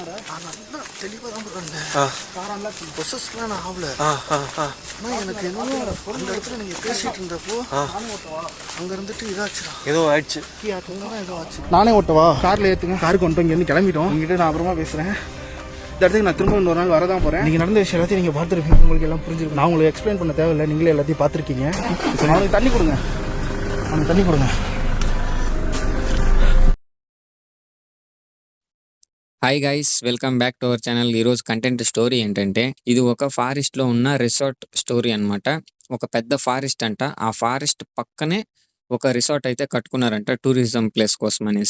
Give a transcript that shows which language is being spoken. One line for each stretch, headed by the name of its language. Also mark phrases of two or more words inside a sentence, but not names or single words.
Tamil: எனக்கு என்னமோ அந்த இடத்துல நீங்க பேசிட்டு இருந்தப்போ அங்க இருந்துட்டு இதாச்சுடா, ஏதோ ஆயிடுச்சு. ஏதோ ஆச்சு. நானே ஓட்டவா? கார்ல ஏத்துங்க. காருக்கு வந்துட்டு இங்க இருந்து கிளம்பிட்டோம். உங்ககிட்ட நான் அப்புறமா பேசுறேன். இந்த இடத்துக்கு நான் திரும்ப இன்னொரு நாள் வரதான் போறேன். நீங்க நடந்த விஷயம் எல்லாத்தையும் நீங்க பார்த்துருப்பீங்க. உங்களுக்கு எல்லாம் புரிஞ்சிருக்கும். நான் உங்களுக்கு எக்ஸ்பிளைன் பண்ண தேவையில்லை. நீங்களே எல்லாத்தையும் பார்த்துருக்கீங்க. அவனுக்கு தண்ணி கொடுங்க. அவனுக்கு தண்ணி கொடுங்க.
English: Hi guys, welcome back to our channel.
Telugu: ఈరోజు
English: content story
Telugu: ఏంటంటే ఇది ఒక ఫారెస్ట్లో ఉన్న
English: resort story
Telugu: అన్నమాట. ఒక పెద్ద ఫారెస్ట్ అంట. ఆ ఫారెస్ట్ పక్కనే ఒక రిసార్ట్ అయితే కట్టుకున్నారంట
English: tourism place
Telugu: కోసం అనేసి.